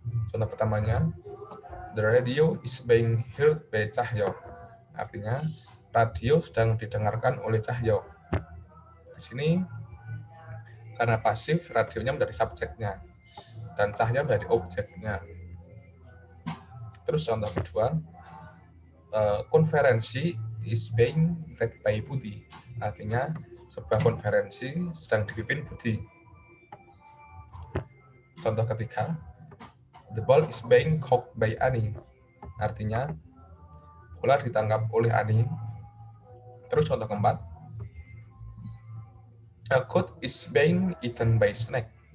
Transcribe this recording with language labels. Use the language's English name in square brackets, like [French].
[English] Contoh pertamanya, the radio is being heard by Cahyo. [Indonesian] Artinya, radio sedang didengarkan oleh Cahyo. Di sini, karena pasif, radionya menjadi subjeknya, dan Cahyo menjadi objeknya. Terus contoh kedua, konferensi is being led by Budi. Artinya, sebuah konferensi sedang dipimpin Budi. [English] Contoh ketiga, the ball is being caught by Ani. [Indonesian] Artinya, bola ditangkap oleh Ani. [English] Terus contoh keempat, a goat is being eaten by snake.